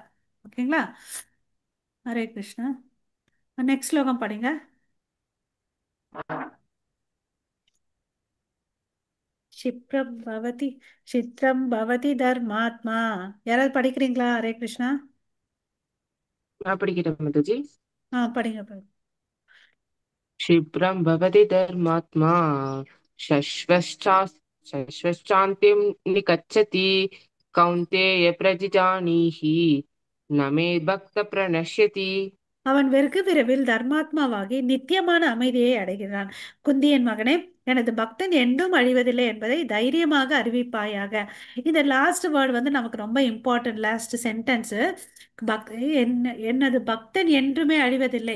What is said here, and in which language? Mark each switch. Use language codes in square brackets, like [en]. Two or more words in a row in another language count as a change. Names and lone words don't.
[ta] ஓகேங்களா? ஹரே கிருஷ்ணா. நெக்ஸ்ட் ஸ்லோகம் படிங்க. [sa] क्षिप्रं भवति चित्रं भवति धर्मात्मा. [ta] யாராவது படிக்கிறீங்களா? ஹரே கிருஷ்ணா. நான் படிக்கிறேன் மாதாஜி. படிங்க படிங்க. [sa] क्षिप्रं भवति धर्मात्मा शश्वश्चा शश्वश्चान्तिं निगच्छति कौन्तेय प्रजिजानीहि न मे भक्तप्रणश्यति. [ta] அவன் வெகு விரைவில் தர்மாத்மாவாகி நித்தியமான அமைதியை அடைகிறான். குந்தியின் மகனே, எனது பக்தன் என்றும் அழிவதில்லை என்பதை தைரியமாக அறிவிப்பாயாக. இந்த [en] last word [ta] வந்து நமக்கு ரொம்ப இம்பார்ட்டன்ட். [en] last sentence, [ta] பக் எனது பக்தன் என்றுமே அழிவதில்லை.